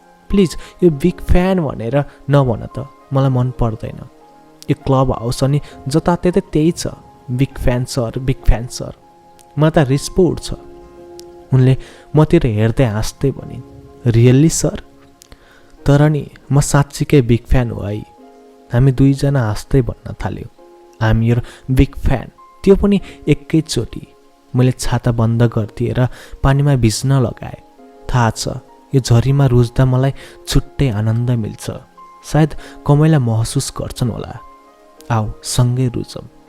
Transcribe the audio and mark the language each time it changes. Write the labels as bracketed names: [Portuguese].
[Nepali] Please यो big fan भनेर नभन त, मलाई मन पर्दैन। यो क्लब हाउस अनि जताततै त्यही छ, big fan sir, big fan sir. मलाई त रिस पो उठ्छ। उनले मतिर हेर्दै हाँस्दै भनिन्, [English] Really sir? [Nepali] तर नि म साँच्चीकै बिग फ्यान हो है। हामी दुईजना हाँस्दै भन्न थाल्यो, [English] I am your big fan. [Nepali] त्यो पनि एकैचोटि। मैले छाता बन्द गरिदिएर पानीमा भिज्न लगाएँ। थाहा छ यो झरीमा रुच्दा मलाई छुट्टै आनन्द मिल्छ। सायद कमैला महसुस गर्छन् होला। आऊ सँगै रुचौँ।